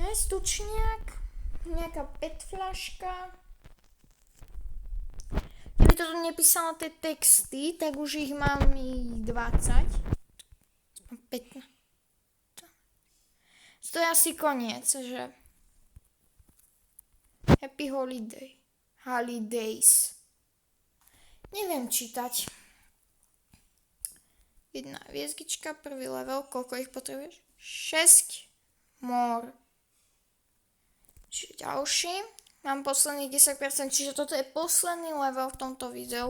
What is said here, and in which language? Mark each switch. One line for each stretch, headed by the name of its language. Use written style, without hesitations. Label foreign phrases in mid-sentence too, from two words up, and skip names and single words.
Slovak: Stučniak, nejaká PET fľaška. Keby to to tu nepísala tie texty, tak už ich mám 20. 15. To je asi koniec, že?
English: Happy holiday. Holidays.
Slovak: Neviem čítať. Jedna hviezdička, prvý level, koľko ich potrebuješ? 6 more. Čiže ďalší. Mám posledných 10%, čiže toto je posledný level v tomto videu.